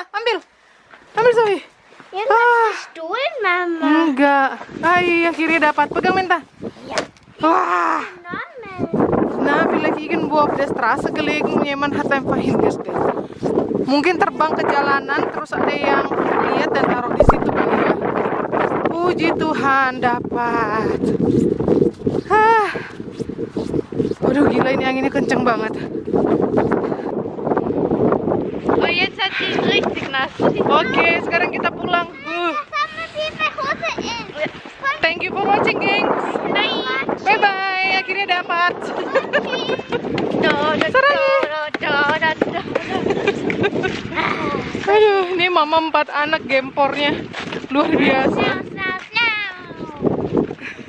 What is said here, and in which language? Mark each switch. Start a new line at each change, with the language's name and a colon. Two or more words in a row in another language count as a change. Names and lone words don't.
Indonesian: Ambil Zoe. Yang gestohlen, Mama. Enggak. Ay, yang kiri dapat. Pegang Menta.
German: Ja.
Indonesian: Wah. Normal.
German: Nah, vielleicht irgendwo auf der Straße gelegen, jemand hat einfach hingestellt.
Indonesian: Mungkin terbang ke jalanan, terus ada yang lihat dan taruh di situ kali ya. Puji Tuhan, dapat. Waduh, gila ini anginnya kenceng banget.
German: Oh, jetzt hat sie richtig nass.
Indonesian: Oke, sekarang kita pulang.
English: Thank you for watching, gengs. Bye bye.
Indonesian: Akhirnya dapat. Aduh, ini mama 4 anak gempornya luar biasa.